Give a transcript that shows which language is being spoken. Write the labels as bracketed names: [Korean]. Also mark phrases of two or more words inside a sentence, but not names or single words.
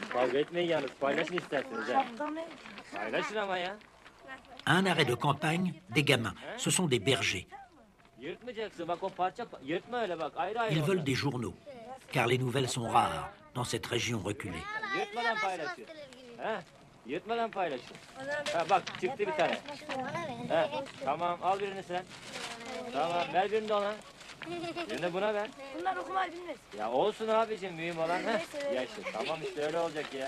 [Turkish] Kavga etmeyin yalnız. Paylaşın isterseniz. Ha. Paylaşın ama ya. [French] À un arrêt de campagne, des gamins. Ce sont des bergers. [Turkish] Yırtmayacaksın. Bak o parça... Yırtma öyle bak. Ayrı ayrı [French] Ils veulent [Turkish] onlar. [French] des journaux, car les nouvelles sont rares dans cette région reculée. [Turkish] Yırtmadan paylaşın. Ha? Yırtmadan paylaşın. Ha bak çıktı bir tane. Ha, tamam al birini sen. Tamam ver birini de ona. Birini de buna ver. Bunlar okumayı bilmez. Ya olsun abicim mühim olan. Ha? Ya işte tamam işte öyle olacak ya.